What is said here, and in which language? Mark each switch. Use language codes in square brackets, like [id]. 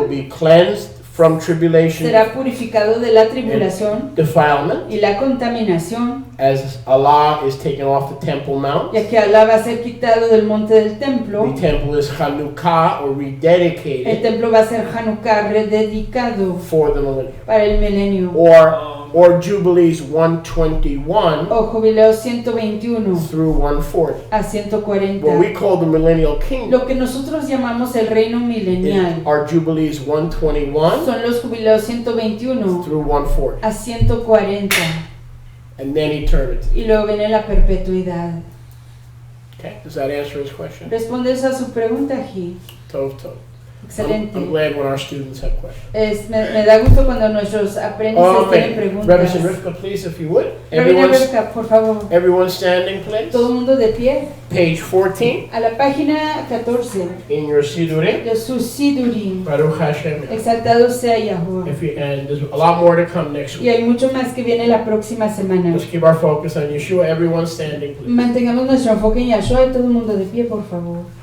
[en] will be cleansed from tribulation [es] será purificado de la tribulación [en] defilement, [es] y la contaminación, [en] as Allah is taken off the Temple Mount. [es] ya que Alá va a ser quitado del monte del templo. [en] The temple is Hanukkah, or [es] El [en] rededicated [es] templo va a ser Hanukkah rededicado [en] for the millennium. [es] para el milenio. [en] Or Jubilees 121 [es] O jubileo 121 [en] through 140. [es] a 140. [en] What we call the millennial kingdom [es] Lo que nosotros llamamos el reino milenial [en] are Jubilees 121 [es] son los jubileos 121 [en] through 140. [es] a 140 [en] And then eternity. [es] y luego viene la perpetuidad. [en] Okay, does that answer his question? [es] ¿Responde eso a su pregunta, Ji? [he] Tov, tov. [es] Excelente. [en] I'm glad when our students have questions. [es] Me da gusto cuando nuestros aprendices tienen preguntas. [en] Reverend Rivka, please, if you would. [es] Rabina Rivka, por favor. [en] Everyone standing, please. [es] Todo el mundo de pie. [en] Page 14 [es] A la página 14 [en] in your Sidurim. [es] de su Sidurim. [he] Baruch Hashem. [es] Exaltado sea Yahuwah. [en] And there's a lot more to come next [es] Y [en] week. [es] hay mucho más que viene la próxima semana. [en] Let's keep our focus on Yeshua. Everyone standing, please. [es] Mantengamos nuestro enfoque en Yahshua y todo el mundo de pie, por favor.